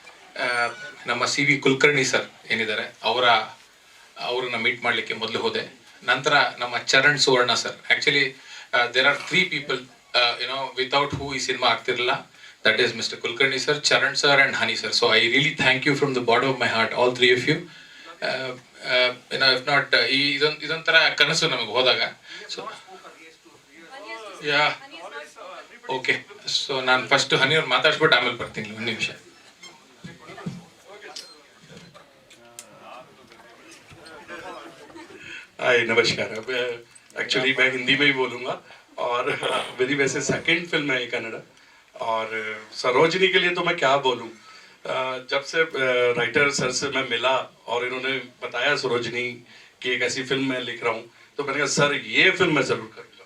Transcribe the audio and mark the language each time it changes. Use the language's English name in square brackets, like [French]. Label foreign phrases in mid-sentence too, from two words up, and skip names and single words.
[Kannada] ನಮ್ಮ ಸಿ ವಿ ಕುಲಕರ್ಣಿ ಸರ್ ಏನಿದ್ದಾರೆ ಅವ್ರನ್ನ ಮೀಟ್ ಮಾಡಲಿಕ್ಕೆ ಮೊದಲು ಹೋದೆ. ನಂತರ ನಮ್ಮ ಚರಣ್ ಸುವರ್ಣ ಸರ್. [English] actually there are 3 people without who [Kannada] ಈ ಸಿನಿಮಾ ಆಗ್ತಿರಲಿಲ್ಲ. [English] that is Mister Kulkarni sir, Charan sir and Honey sir. so I really thank you from the bottom of my heart, all 3 of you. if not [Kannada] ಇದೊಂಥರ ಕನಸು ನಮಗೆ ಹೋದಾಗ. [English] so ya okay, [Kannada] ಸೊ ನಾನು ಫಸ್ಟ್ ಹನಿಯವ್ರು ಮಾತಾಡ್ಸ್ಬಿಟ್ಟು ಆಮೇಲೆ ಬರ್ತೀನಿ, ಒಂದು ನಿಮಿಷ. [Hindi] हाय नमस्कार. अब एक्चुअली मैं हिंदी में ही बोलूँगा और मेरी वैसे [English] second film [Hindi] है ये कन्नड़ा. और सरोजनी के लिए तो मैं क्या बोलूँ, जब से [English] writer sir [Hindi] से मैं मिला और इन्होंने बताया सरोजनी की एक ऐसी फिल्म मैं लिख रहा हूँ, तो मैंने कहा सर ये फिल्म मैं ज़रूर करूँगा.